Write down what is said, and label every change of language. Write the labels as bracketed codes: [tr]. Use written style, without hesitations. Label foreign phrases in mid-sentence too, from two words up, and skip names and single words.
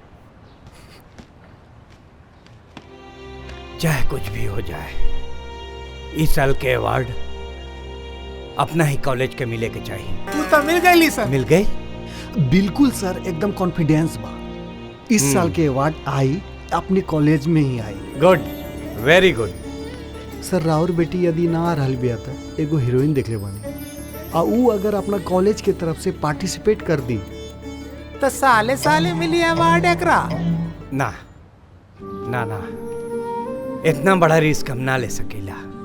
[bho] चाहे कुछ भी हो जाए, इस साल के अवार्ड अपना ही कॉलेज के मिले के चाहिए। तू तो मिल गई सर। मिल गई? बिल्कुल सर, एकदम कॉन्फिडेंस बा। इस साल के अवार्ड आई अपने कॉलेज में ही आई। [en] Good, very good. [bho] सर राउर बेटी यदि ना आ रहल बिया त एगो हीरोइन देख ले बानी, आ ऊ अगर अपना कॉलेज के तरफ से पार्टिसिपेट कर दी तो साले साले मिली अवार्ड एकरा। ना ना ना, इतना बड़ा रिस्क हम ना ले सकेला।